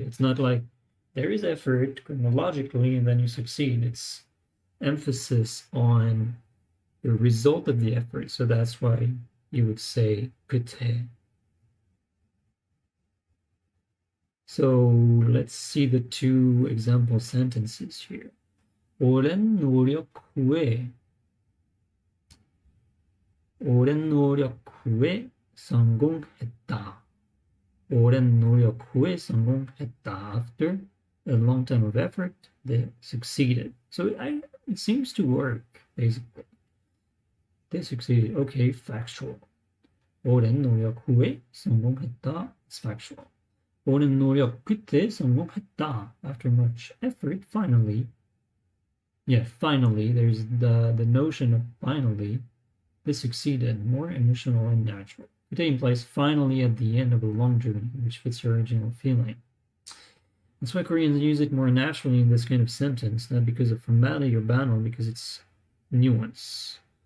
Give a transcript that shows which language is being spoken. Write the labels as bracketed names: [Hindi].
[English] It's not like there is effort chronologically and then you succeed. It's emphasis on the result of the effort. So that's why you would say 끝에. So let's see the two example sentences here. [Korean] 오랜 노력 후에 오랜 노력 후에 성공했다. 오랜 노력 후에 성공했다. [English] After a long time of effort, they succeeded. So it seems to work, basically. They succeeded. Okay, factual. [Korean] 오랜 노력 후에 성공했다. [English] It's factual. [Korean] 오랜 노력 끝에 성공했다. [English] After much effort, finally. Yeah, finally, there's the notion of finally. They succeeded, more emotional and natural. It implies finally at the end of a long journey, which fits your original feeling. That's why Koreans use it more naturally in this kind of sentence, not because of formality or banal, because it's nuance.